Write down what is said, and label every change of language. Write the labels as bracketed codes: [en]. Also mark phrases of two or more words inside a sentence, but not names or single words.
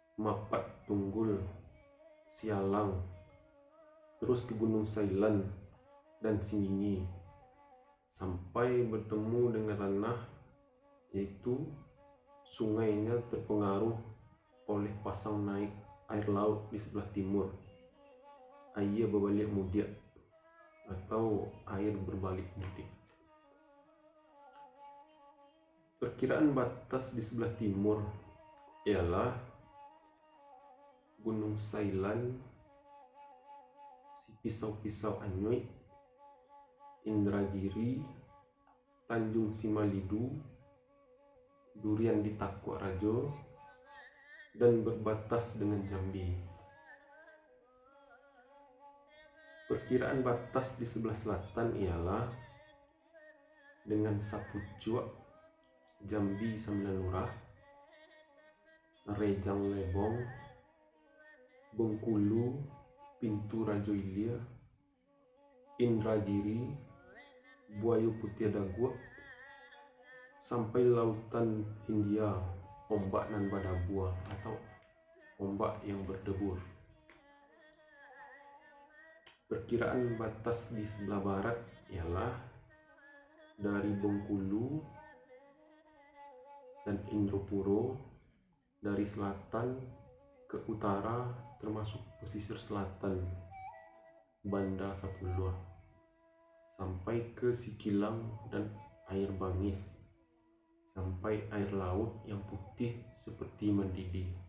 [id] Mapat Tunggul, Sialang, terus ke Gunung Sailan dan Singingi, sampai bertemu dengan ranah, yaitu sungainya terpengaruh oleh pasang naik air laut di sebelah timur. Air berbalik mudik atau air berbalik mudik. Perkiraan batas di sebelah timur ialah Gunung Sailan, si Pisau-Pisau Anyuy, Indragiri, Tanjung Simalidu, Durian di Takwa Rajo, dan berbatas dengan Jambi. Perkiraan batas di sebelah selatan ialah dengan Sapucuak, Jambi 9 Lurah, Rejang Lebong, Bengkulu, Pintu Rajo Ilir, Indragiri, Buayu Putih Daguak, sampai Lautan Hindia, [min] Ombak Nan Badabua [id] atau ombak yang berdebur. Perkiraan batas di sebelah barat ialah dari Bengkulu dan Indropuro, dari selatan ke utara termasuk pesisir selatan Banda Sapuluh, sampai ke Sikilang dan Air Bangis, sampai air laut yang putih seperti mendidih.